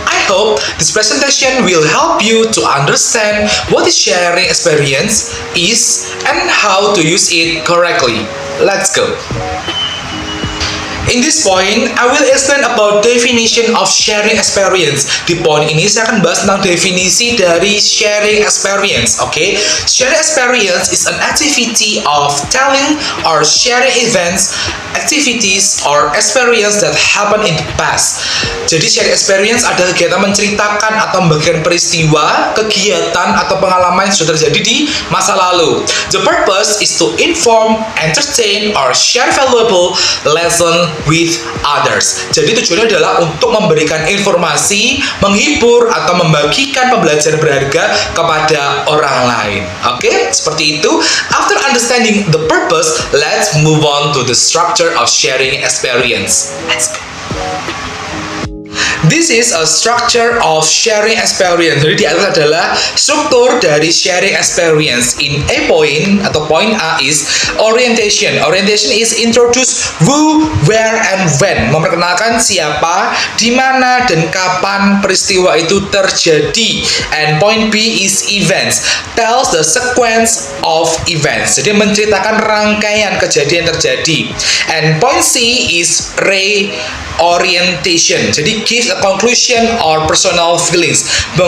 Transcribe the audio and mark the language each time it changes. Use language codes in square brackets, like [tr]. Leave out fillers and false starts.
[en] I hope this presentation will help you to understand what is sharing experience is and how to use it correctly. Let's go. In this point, I will explain about definition of sharing experience. [id] Di poin ini saya akan bahas tentang definisi dari sharing experience. [en] Okay, sharing experience is an activity of telling or sharing events, activities or experience that happen in the past. [id] Jadi sharing experience adalah kegiatan menceritakan atau membagikan peristiwa, kegiatan atau pengalaman yang sudah terjadi di masa lalu. [en] The purpose is to inform, entertain or share valuable lesson with others. [id] Jadi tujuannya adalah untuk memberikan informasi, menghibur atau membagikan pembelajaran berharga kepada orang lain. Oke, seperti itu. [en] After understanding the purpose, let's move on to the structure of sharing experience. Let's go. This is a structure of sharing experience. [id] Jadi di atas adalah struktur dari sharing experience. [en] In A point atau point A is orientation. Orientation is introduce who, where, and when. [id] Memperkenalkan siapa, di mana, dan kapan peristiwa itu terjadi. [en] And point B is events. Tells the sequence of events. [id] Jadi menceritakan rangkaian kejadian terjadi. [en] And point C is reorientation. Jadi gives a conclusion or personal feelings.